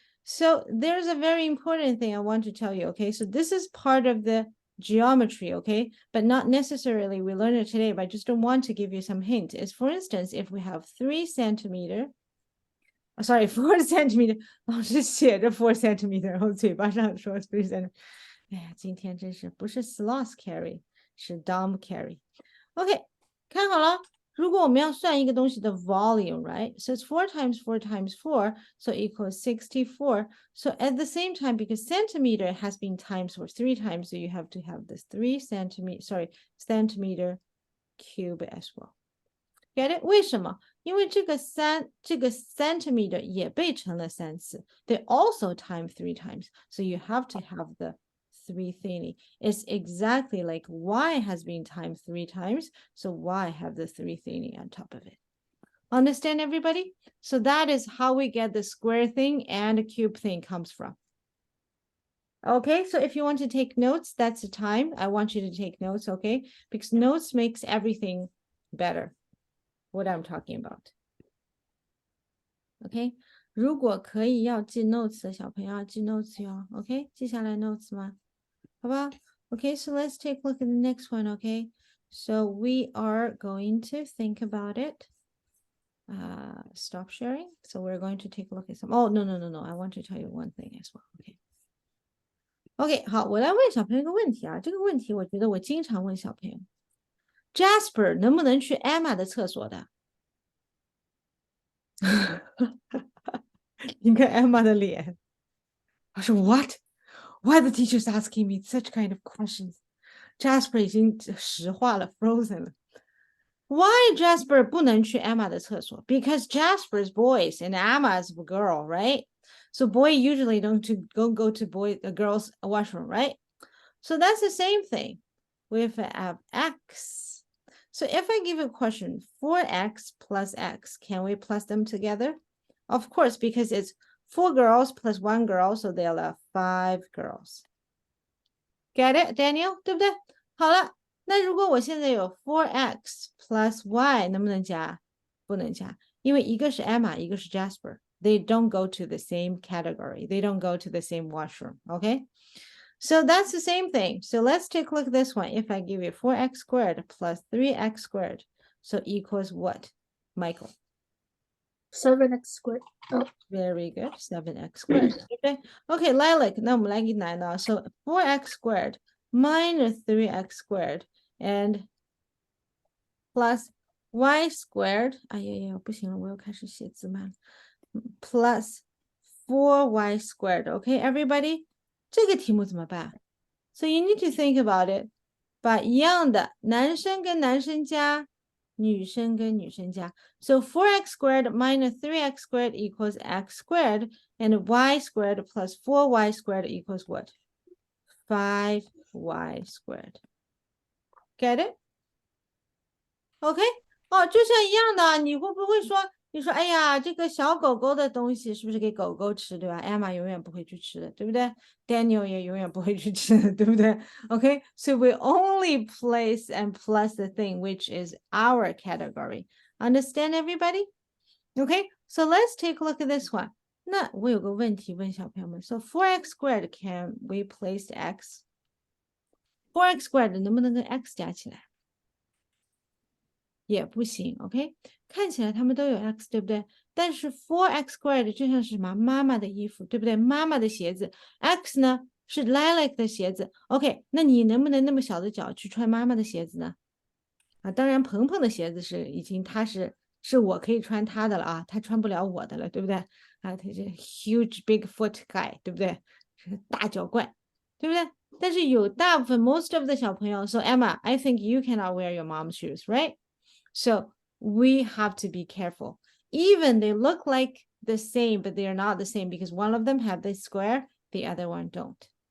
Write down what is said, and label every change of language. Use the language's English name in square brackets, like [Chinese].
[English] So there's a very important thing I want to tell you. Okay. So this is part of the geometry. Okay. But not necessarily we learn it today, but I just don't want to give you some hint. Is for instance, if we have 3 centimeter, sorry, 4 centimeter, [Chinese] 老师写着 [English] 4 centimeter, [Chinese] 然后嘴巴上说 [English] 3 centimeter. [Chinese] 哎呀，今天真是不是 sloth carry, 是 dumb carry. OK, 看好了。如果我们要算一个东西的 volume, right? [English] So it's 4 times 4 times 4, so equals 64. So at the same time, because centimeter has been times for 3 times, so you have to have this 3 centimeter cube as well. Get it? [Chinese] 为什么？因为这个centimeter 也被乘了3次. [English] They also times 3 times, so you have to have the 3 thingy. It's exactly like y has been times 3 times, so y have the 3 thingy on top of it. Understand, everybody? So that is how we get the square thing and the cube thing comes from. Okay, so if you want to take notes, that's the time. I want you to take notes, okay? Because notes makes everything better. What I'm talking about. [Chinese] OK，如果可以要记 notes 的小朋友要记 notes 哟。 [English] OK， [Chinese] 记下来 notes 吗？ 好吧 [English] OK, so let's take a look at the next one. OK, so we are going to think about it. Stop sharing. So we're going to take a look at some. Oh, no. I want to tell you one thing as well. OK. [Chinese] OK， 好，我来问小朋友一个问题啊。这个问题我觉得我经常问小朋友 ，Jasper 能不能去 Emma 的厕所的？你看 Emma 的脸，他说 What? [English] Why the teacher's asking me such kind of questions? [Chinese] Jasper 已经石化了 ，frozen 了。 [English] Why Jasper [Chinese] 不能去 Emma 的厕所 ？ [English] Because Jasper's boys and Emma's girl, right? So boy usually don't go to a girl's washroom, right? So that's the same thing with x. So if I give a question 4x plus x, can we plus them together? Of course, because it's 4 girls plus 1 girl, so they'll have 5 girls. Get it, Daniel? [Chinese] 对不对？好了，那如果我现在有 4x plus y，能不能加？不能加，因为一个是 Emma，一个是 Jasper。 [English] They don't go to the same category. They don't go to the same washroom. Okay? So that's the same thing. So let's take a look at this one. If I give you 4x squared plus 3x squared, so equals what, Michael? 7x squared. Oh. Very good. 7x squared. Okay. Okay, Lilac. Now I'm like 9 now. So 4x squared minus 3x squared and plus y squared. [Chinese] 哎呀呀，不行了，我又开始写字慢了。 [English] Plus 4y squared. Okay, everybody? [Chinese] 这个题目怎么办？ [English] So you need to think about it. [Chinese] 把一样的男生跟男生加，女生跟女生加。 [English] So 4x squared minus 3x squared equals x squared, and y squared plus 4y squared equals what? 5y squared. Get it? OK? [Chinese] 哦，就像一样的，你会不会说，你说，哎呀，这个小狗狗的东西是不是给狗狗吃，对吧？Emma 永远不会去吃的，对不对？Daniel 也永远不会去吃的，对不对？ [English] OK, so we only place and plus the thing which is our category. Understand, everybody? OK, so let's take a look at this one. [Chinese] 那我有个问题问小朋友们 [English] ，So 4x squared, can we place x? [Chinese] 4x squared 能不能跟 x 加起来？也不行 ，OK？ 看起来他们都有 x，对不对？但是 4x squared 就像是什么妈妈的衣服，对不对？妈妈的鞋子 ，x 呢是 Lilac 的鞋子，OK？那你能不能那么小的脚去穿妈妈的鞋子呢？啊，当然鹏鹏的鞋子是已经他是我可以穿他的了啊，他穿不了我的了，对不对？啊，他是 [English] huge big foot guy， [Chinese] 对不对？是大脚怪，对不对？但是有大部分 [English] most of the 小朋友，so Emma，I think you cannot wear your mom's shoes，right？ So we have to be careful. Even they look like the same, but they are not the same because one of them have the square, the other one don't.